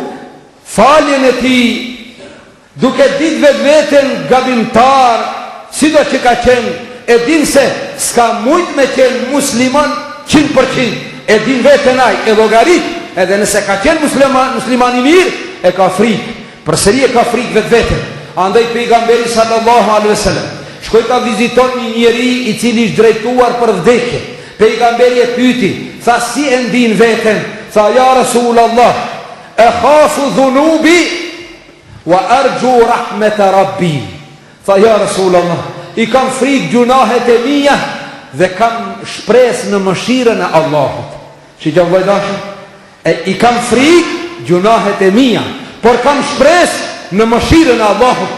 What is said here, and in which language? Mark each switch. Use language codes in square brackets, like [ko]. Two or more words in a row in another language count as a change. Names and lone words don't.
[sq] faljen e ti, duke dit vetveten gabimtar, sido që ka qenë, e din se s'ka mujt me qenë musliman 100%, e din veten ai, e llogarit, edhe nëse ka qenë musliman i mirë, e ka frikë, përsëri e ka frikë vetveten. Andaj pejgamberi [ar] صلى الله عليه وسلم [sq] shkoi ta viziton një njeri i cili ishte drejtuar për vdekje. Pejgamberi e pyeti, tha si e ndin veten? [ar] Tha يا رسول الله أخاف ذنوبي وأرجو رحمة ربي. [sq] Tha [ar] يا رسول الله, [sq] i kam frikë gjunahet e mia dhe kam shpresë në mëshirën e Allahut. Shiqë vëllezër, i kam frikë gjunahet e mia, por kam shpresë në mëshirën e Allahut.